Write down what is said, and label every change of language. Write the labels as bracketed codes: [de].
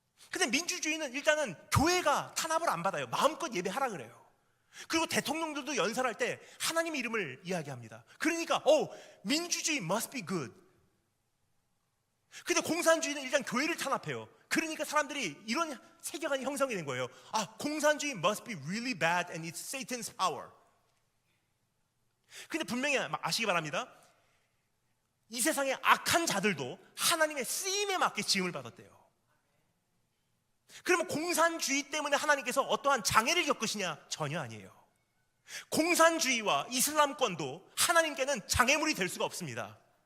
[ko] 근데 민주주의는 일단은 교회가 탄압을 안 받아요. 마음껏 예배하라 그래요. 그리고 대통령들도 연설할 때 하나님의 이름을 이야기합니다. 그러니까 민주주의 [en] must be good. [ko] 근데 공산주의는 일단 교회를 탄압해요. 그러니까 사람들이 이런 세계관이 형성이 된 거예요. 아, 공산주의 [en] must be really bad and it's Satan's power. [ko] 근데 분명히 아시기 바랍니다. 이 세상의 악한 자들도 하나님의 쓰임에 맞게 지음을 받았대요. 그러면 공산주의 때문에 하나님께서 어떠한 장애를 겪으시냐? 전혀 아니에요. 공산주의와 이슬람권도 하나님께는 장애물이 될 수가 없습니다.